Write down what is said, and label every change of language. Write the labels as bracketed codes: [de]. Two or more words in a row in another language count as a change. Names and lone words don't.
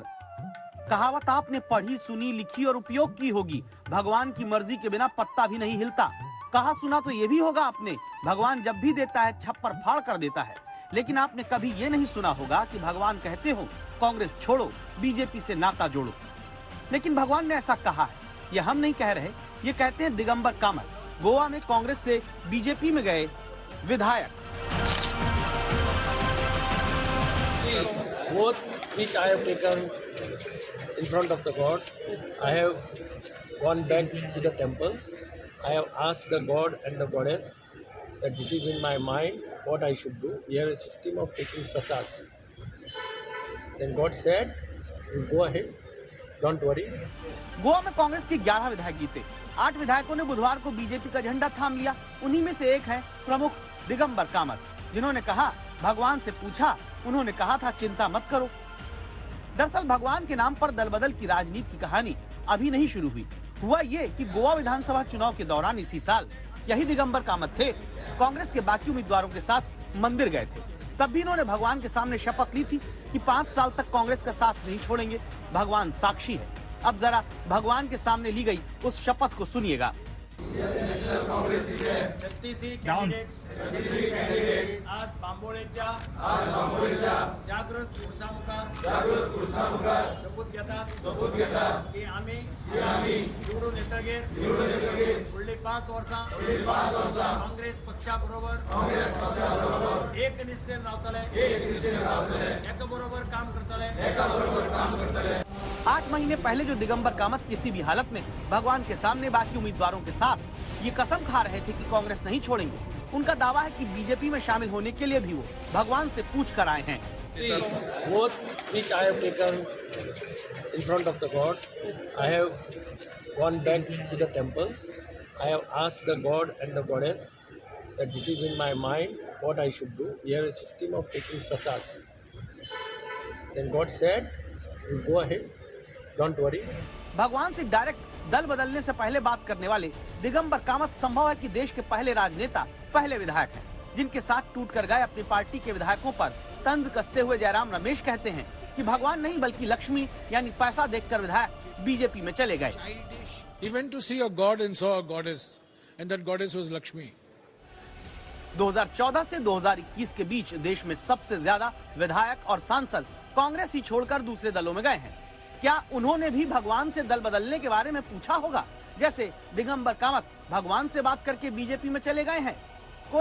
[hi] कहावत आपने पढ़ी सुनी लिखी और उपयोग की होगी, भगवान की मर्जी के बिना पत्ता भी नहीं हिलता। कहा सुना तो ये भी होगा आपने, भगवान जब भी देता है छप्पर फाड़ कर देता है। लेकिन आपने कभी ये नहीं सुना होगा कि भगवान कहते हो कांग्रेस छोड़ो, बीजेपी से नाता जोड़ो। लेकिन भगवान ने ऐसा कहा है, ये हम नहीं कह रहे, ये कहते हैं दिगंबर कामत, गोवा में कांग्रेस से बीजेपी में गए विधायक। [en] Both which I have taken in front of the God. I have gone back to the temple. I have asked the God and the goddess that this is in my mind what I should do. We have a system of taking prasads. Then God said, you go ahead, don't worry. [hi] गोवा में कांग्रेस के 11 विधायक जीते। 8 विधायकों ने बुधवार को बीजेपी का झंडा थाम लिया। उन्हीं में से एक है प्रमुख दिगंबर कामत, जिन्होंने कहा भगवान से पूछा, उन्होंने कहा था चिंता मत करो। दरअसल भगवान के नाम पर दल बदल की राजनीति की कहानी अभी नहीं शुरू हुई। हुआ ये कि गोवा विधानसभा चुनाव के दौरान इसी साल यही दिगंबर कामत थे, कांग्रेस के बाकी उम्मीदवारों के साथ मंदिर गए थे। तब भी इन्होंने भगवान के सामने शपथ ली थी कि 5 साल तक कांग्रेस का साथ नहीं छोड़ेंगे। भगवान साक्षी है। अब जरा भगवान के सामने ली गई उस शपथ को सुनिएगा। [kok] आज बांबोळेच्या जागृत पुरुषामुखार शपथ घेतात की आम्ही निवडून येतगीर फुडली 5 वर्सां काँग्रेस पक्षाबरोबर एक निश्चेन रावतले, एका बरोबर काम करतले। [hi] 8 महीने पहले जो दिगंबर कामत किसी भी हालत में भगवान के सामने बाकी उम्मीदवारों के साथ ये कसम खा रहे थे कि कांग्रेस नहीं छोड़ेंगे, उनका दावा है कि बीजेपी में शामिल होने के लिए भी वो भगवान से पूछ कर आए हैं। [en] Both which I have taken in front of the God. I have gone back to the temple. I have asked the God and the goddess that this is in my mind what I should do. We have a system of taking prasads. Then God said, you go ahead, don't worry. [hi] भगवान से डायरेक्ट दल बदलने से पहले बात करने वाले दिगंबर कामत संभव है कि देश के पहले राजनेता, पहले विधायक हैं, जिनके साथ टूट कर गए अपनी पार्टी के विधायकों पर तंज कसते हुए जयराम रमेश कहते हैं कि भगवान नहीं बल्कि लक्ष्मी यानी पैसा देखकर विधायक बीजेपी में चले गए। [en] He went to see a god and saw a goddess, and that goddess was Lakshmi. [hi] 2014 से 2021 के बीच देश में सबसे ज्यादा विधायक और सांसद कांग्रेस ही छोड़कर दूसरे दलों में गए हैं। क्या उन्होंने भी भगवान से दल बदलने के बारे में पूछा होगा, जैसे दिगंबर कामत भगवान से बात करके बीजेपी में चले गए हैं?